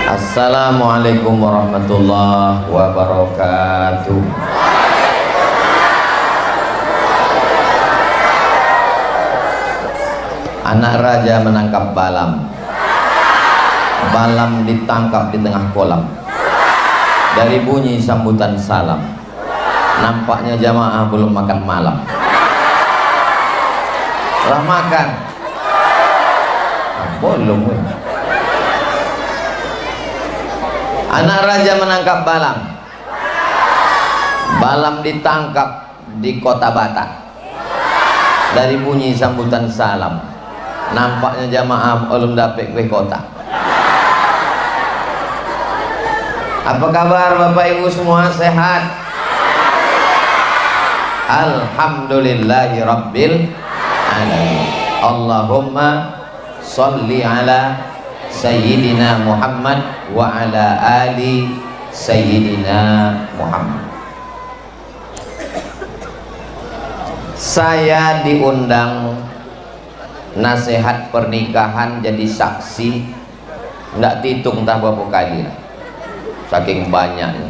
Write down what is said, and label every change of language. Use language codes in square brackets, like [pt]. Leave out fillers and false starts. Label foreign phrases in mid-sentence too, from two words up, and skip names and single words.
[ar] السلام عليكم ورحمة الله وبركاته. [id] Anak raja menangkap balam. Balam ditangkap di tengah kolam. Dari bunyi sambutan salam, nampaknya jamaah belum makan malam. Telah makan? Belum. Anak raja menangkap balam. Balam ditangkap di kota Batak. Dari bunyi sambutan salam, nampaknya jamaah belum dapat kue kota. Apa kabar Bapak Ibu semua, sehat? [ar] الحمد لله رب العالمين. اللهم صل على سيدنا محمد وعلى آل سيدنا محمد wa ala ali Sayyidina Muhammad. [id] Saya diundang nasihat pernikahan jadi saksi, nggak dihitung entah berapa kali lah, saking banyaknya.